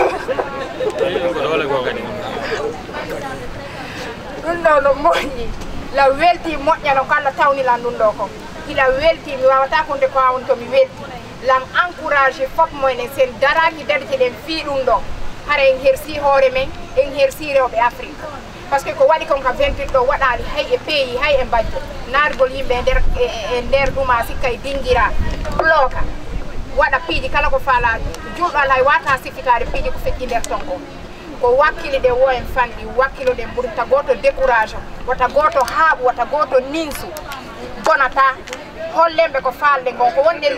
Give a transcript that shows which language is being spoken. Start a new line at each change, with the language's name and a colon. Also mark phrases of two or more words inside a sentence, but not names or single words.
Fula: ɗo no moƴƴi la welti moƴƴano ko Allah tawnilan ɗum ɗo ko ila welti mi wawata konde ko awon to mi welti lam encouragé fop moynen sen daraki dadete ɗen fi ɗum ɗo hara en hersi hoore men en hersi rewɓe Afrique
French: par ce que
Fula: ko waɗi kon ka 28 ɗo waɗali hay e pays hay e mbajjo naargol yimɓe e nder ɗuma sikka e dinguira bloka waɗa piiji kala ko faala juuɗo ala wata sifitade piiji ko feƴƴi nder ton ko wakkile ɗe wo en fanɗi wakkilo ɗen ɓuri ta goto décourage wata goto haaɓu wata goto ninsu bonata hollemɓe ko falde gon ko wonde